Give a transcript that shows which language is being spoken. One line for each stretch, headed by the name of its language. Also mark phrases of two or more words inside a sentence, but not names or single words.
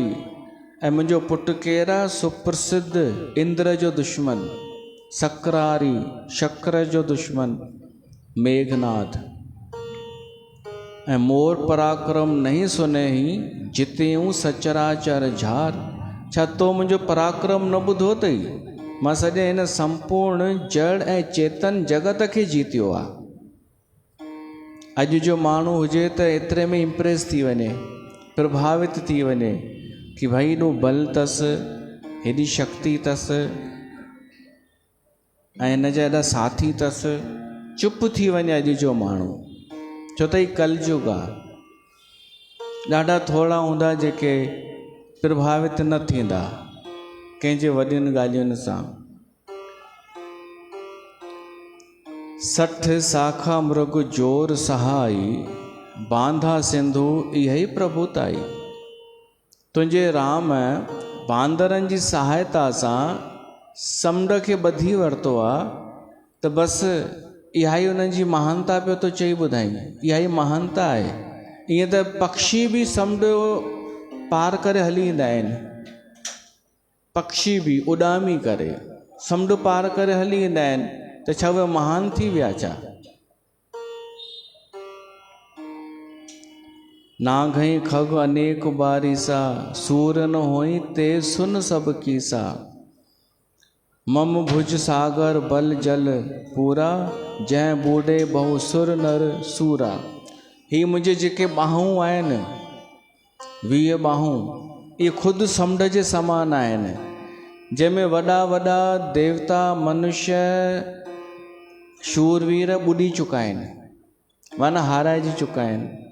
Sindhi: ऐं मुंहिंजो पुटु केरु आहे? सुप्रसिद्ध इंद्र जो दुश्मन, सक्रारी शक्र जो दुश्मन मेघनाथ।
Awadhi: ऐं मोर पराक्रम नहीं सुने ही जितेऊं सचराचर झार।
Sindhi: छा तो मुंहिंजो पराक्रम न ॿुधो अथई? मां सॼे हिन संपूर्ण जड़ ऐं चेतन जगत खे जीतियो आहे। अॼु जो माण्हू हुजे त एतिरे में इम्प्रेस थी वञे, प्रभावित थी वञे कि भाई एॾो बल अथसि, हेॾी शक्ति अथसि ऐं हिन जा एॾा साथी अथसि, चुप थी वञे अॼु जो माण्हू, छो त हीउ कलयुग आहे। ॾाढा थोरा हूंदा जेके प्रभावित न थींदा कंहिंजे वॾियुनि ॻाल्हियुनि सां।
Awadhi: 60 साखा मृग जोर सहाई, बांधा सिंधु इहा ई प्रभुताई।
Sindhi: तुंहिंजे राम बांदरनि जी सहायता सां समुंड खे ॿधी वरितो आहे, त बसि इहा ई उन्हनि जी महानता पियो थो चई ॿुधाई, इहा ई महानता आहे। ईअं त पक्षी बि समुंड पार करे हली ईंदा आहिनि, पक्षी बि उॾामी करे समुंड पार करे हली ईंदा आहिनि, त छा उहे महान थी विया छा?
Awadhi: नाघई खग अनेक बारिसा, सूर न होई ते सुन सब कीसा। मम भुज सागर बल जल पूरा, जंहिं बूढ़े बहु सुर नर सूरा।
Sindhi: ही मुंहिंजे जेके ॿाहूं आहिनि, 20 ॿाहूं, इहे ख़ुदि समुंड जे समान आहिनि, जंहिंमें वॾा वॾा देवता मनुष्य शूरवीर ॿुॾी चुका आहिनि, माना हाराइजी चुका आहिनि।